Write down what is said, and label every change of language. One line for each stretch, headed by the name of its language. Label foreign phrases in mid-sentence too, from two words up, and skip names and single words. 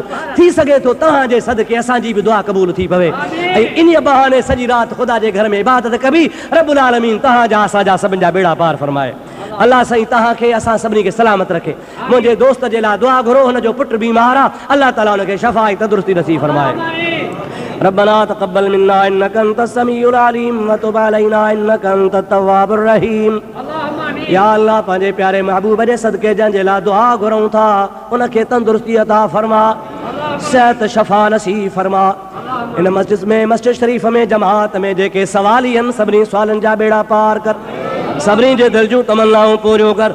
Sindhi: थी सघे थो तव्हांजे सदके असांजी बि दुआ क़बूल थी पवे ऐं इन बहाने सॼी राति ख़ुदा जे घर में इबादत कबी।
Arabic: رب العالمين
Sindhi: तव्हांजा असांजा सभिनि जा बेड़ा पार फरमाए। अल्लाह साईं तव्हांखे असां सभिनी खे सलामत रखे। मुंहिंजे दोस्त जे लाइ दुआ घुरो, हुनजो पुटु बीमार आहे, अल्लाह ताला हुनखे शफ़ा ऐं तंदुरुस्ती नसीब फरमाए।
Arabic: ربنا تقبل منا إنك أنت السميع العليم وتب علينا إنك أنت التواب الرحيم.
Sindhi: या अल्लाह पंहिंजे प्यारे महबूब जे सदके जंहिंजे लाइ दुआ घुरूं था उनखे तंदुरुस्ती अता फरमा, सेहत शफ़ा नसीब फरमा। इन मस्जिद शरीफ़ में जमात में जेके सवाली आहिनि सभिनी सवालनि जा बेड़ा पार कर, सभिनी जे दिलि जूं तमन्नाऊं पूरियूं कर।